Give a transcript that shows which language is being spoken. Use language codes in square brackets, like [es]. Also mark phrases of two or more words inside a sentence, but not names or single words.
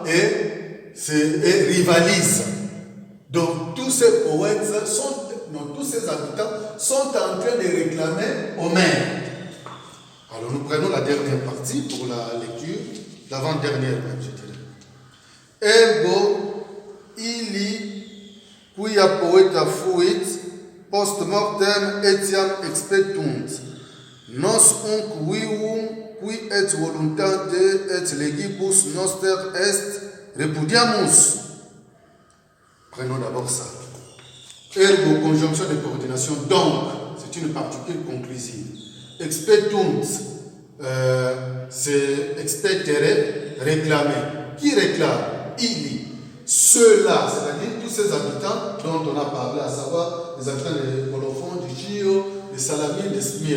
[fr] Et rivalisent. Donc tous ces poètes, tous ces habitants sont en train de réclamer Homère. Alors nous prenons la dernière partie pour la lecture, l'avant-dernière même, je dirais. [la] Ergo, illi, quia poeta fuit, post mortem etiam expectunt, nos unc vivum, qui et voluntate et legibus noster est, repudiamus. [fr] Prenons d'abord ça. Ergo, conjonction de coordination. Donc, c'est une particule conclusive. Expectunt, c'est expectere, réclamer. Qui réclame? Illi. Ceux-là, c'est-à-dire tous ces habitants dont on a parlé, à savoir les habitants de Colophon, du Chio, de Salamine, de Smyrne.